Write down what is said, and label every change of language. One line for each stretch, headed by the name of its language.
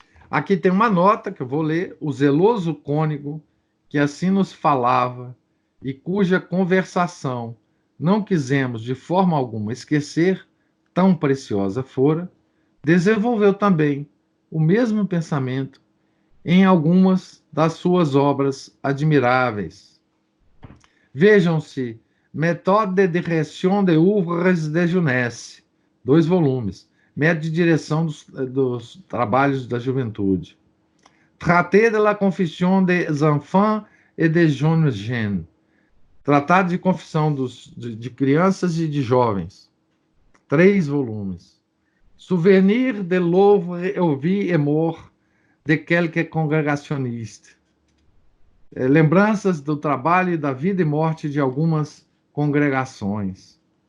Portuguese: Aqui tem uma nota que eu vou ler. O zeloso cônego que assim nos falava e cuja conversação não quisemos de forma alguma esquecer, tão preciosa fora, desenvolveu também o mesmo pensamento em algumas das suas obras admiráveis. Vejam-se
French: Méthode de direction des œuvres de jeunesse, 2 volumes.
Portuguese: Método de direção dos trabalhos da juventude.
French: Traité de la confession des enfants et des jeunes gens.
Portuguese: Tratado de confissão de crianças e de jovens. 3 volumes.
French: Souvenir de l'œuvre et vie et mort de quelques congregationnistes.
Portuguese: Lembranças do trabalho e da vida e morte de algumas congregações.